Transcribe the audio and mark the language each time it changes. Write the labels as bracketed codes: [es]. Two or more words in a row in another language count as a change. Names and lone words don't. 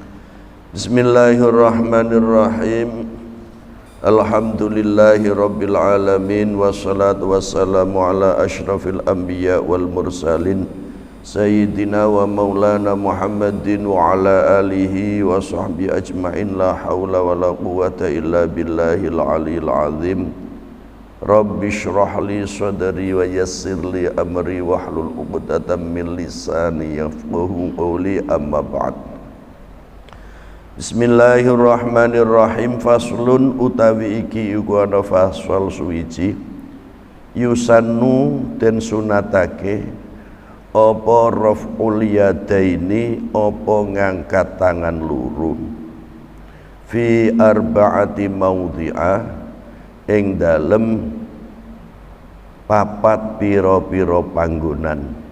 [ar] بسم الله الرحمن الرحيم. الحمد لله رب العالمين والصلاة والسلام على أشرف الأنبياء والمرسلين سيدنا ومولانا محمد وعلى آله وصحبه أجمعين لا حول ولا قوة إلا بالله العلي العظيم. رب اشرح لي صدري ويسر لي أمري واحلل عقدة من لساني يفقهوا قولي أما بعد. بسم الله الرحمن الرحيم. [jv] Faslun utawi iki iku ana fasal suwiji yusannu den sunatake apa [ar] رفع اليدين [jv] apa ngangkat tangan loro [ar] في أربعة مواضع [jv] ing dalem papat pira-pira panggonan.